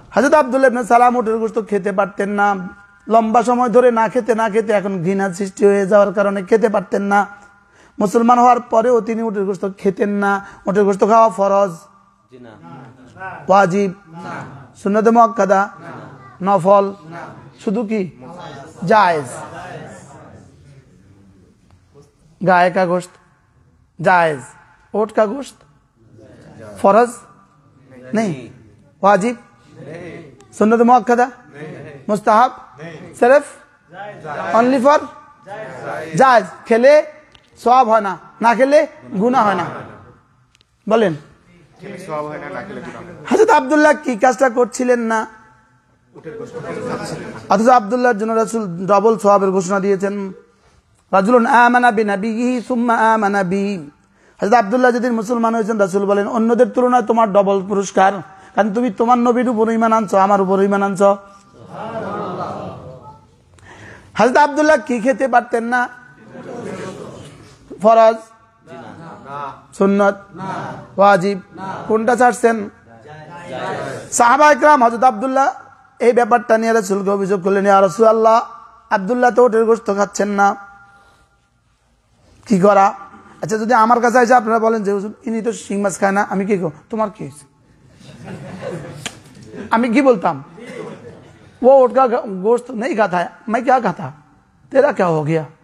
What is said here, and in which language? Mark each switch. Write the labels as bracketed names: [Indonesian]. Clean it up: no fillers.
[Bangla] হযরত আব্দুল্লাহ ইবনে সালাম উটের গোশত খেতে পারতেন না। লম্বা সময় ধরে না খেতে এখন ঘৃণার সৃষ্টি হয়ে যাওয়ার কারণে খেতে পারতেন না। মুসলমান হওয়ার পরেও তিনি উটের গোশত খেতেন না। উটের গোশত খাওয়া ফরজ, ওয়াজিব, সুন্নাতে মুআক্কাদা, নফল, শুধু কি জায়েজ? [Hindi] गाय का गोश्त जायज, ऊंट का गोश्त फर्ज नहीं, वाजिब, सुन्नत मुअक्कदा, मुस्ताहब, सिर्फ [English] only for [Hindi] जायज। [Bangla] खेले सवाब হয় না, না খেলে গুনাহ হয় না। বলেন, হযরত আব্দুল্লাহ কি কাজটা করছিলেন না? অথচ আব্দুল্লাহর জন্য রাসূল ডবল সওয়াবের ঘোষণা দিয়েছেন। [Arabic] রাজুলুন আমানা বিনাবিহি সুম্মা আমানা বি। [Bangla] হযরত আব্দুল্লাহ যেদিন মুসলমান হয়েছেন, রাসূল বলেন অন্যদের তুলনায় তোমার ডবল পুরস্কার, কারণ তুমি তোমার নবীর উপর ঈমান আনছো, আমার উপর ঈমান আনছো। হযরত আব্দুল্লাহ কি খেতে পারতেন না? ফরজ, সুন্নত, ওয়াজিব, কোনটা ছাড়ছেন? সাহাবা ইকরাম হযরত আব্দুল্লাহ এই ব্যাপারটা নিয়ে রাসূলকে অভিযোগ করলেন, ইয়া রাসূলুল্লাহ আব্দুল্লাহ তো ওটের গোশত খাচ্ছেন না, কি করা? আচ্ছা, যদি আমার কাছে এসে আপনারা বলেন যে হুজুর ইনি তো শিং মাছ খায় না, আমি কি করব? তোমার কি হয়েছে? আমি কি বলতাম? [Hindi] वो उठ का गोश्त नहीं खाता है, मैं क्या खाता, तेरा क्या हो गया?